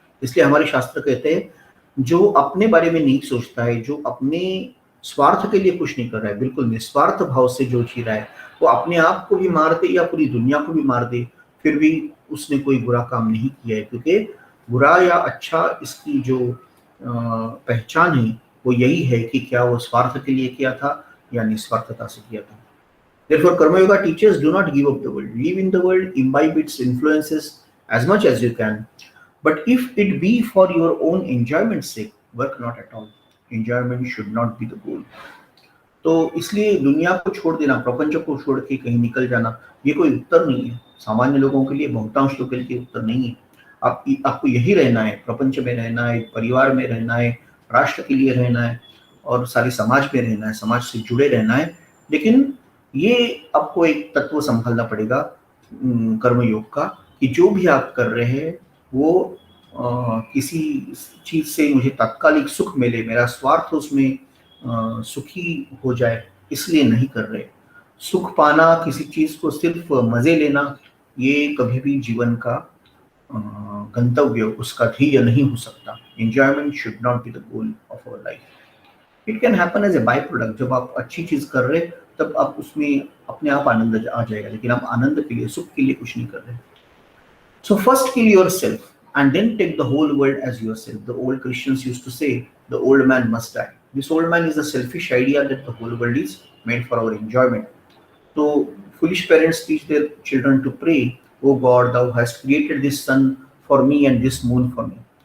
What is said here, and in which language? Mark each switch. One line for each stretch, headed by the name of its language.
Hindi: इसलिए हमारे शास्त्र कहते हैं जो अपने बारे में नहीं सोचता है, जो अपने स्वार्थ के लिए कुछ नहीं कर रहा है, बिल्कुल निस्वार्थ भाव से जो जी रहा है, वो अपने आप को भी मार दे या पूरी दुनिया को भी मार दे, फिर भी उसने कोई बुरा काम नहीं किया है, क्योंकि बुरा या अच्छा इसकी जो पहचान है वो यही है कि क्या वो स्वार्थ के लिए किया था या निस्वार्थता से किया था।
English: Therefore, Karma Yoga teaches do not give up the world. Live in the world, imbibe its influences as much as you can. But if it be for your own enjoyment's sake, work not at all. Enjoyment should not be the goal.
Hindi: तो इसलिए दुनिया को छोड़ देना, प्रपंच को छोड़ के कहीं निकल जाना, ये कोई उत्तर नहीं है। सामान्य लोगों के लिए, बहुतांश लोगों के लिए उत्तर नहीं है। आपको यही रहना है, प्रपंच में रहना है, परिवार में रहना है, राष्ट्र के लिए रहना है और सारे समाज में रहना है, समाज से जुड़े रहना है। लेकिन ये आपको एक तत्व संभालना पड़ेगा कर्मयोग का, कि जो भी आप कर रहे हैं वो किसी चीज से मुझे तात्कालिक सुख मिले, मेरा स्वार्थ उसमें सुखी हो जाए, इसलिए नहीं कर रहे। सुख पाना, किसी चीज को सिर्फ मजे लेना, ये कभी भी जीवन का गंतव्य, उसका ध्येय नहीं हो सकता।
English: Enjoyment should not be the goal of our life. It can happen as a by product.
Hindi: जब आप अच्छी चीज कर रहे तब आप उसमें अपने आप आनंद आ जाएगा, लेकिन आप आनंद के लिए, सुख के लिए कुछ नहीं कर रहे।
English: So first kill yourself and then take the whole world as yourself. The old Christians used to say, the old man must die. This old man is a selfish idea that the whole world is made for our enjoyment. So foolish parents teach their children to pray, oh God, thou hast created this sun for me and this moon for me.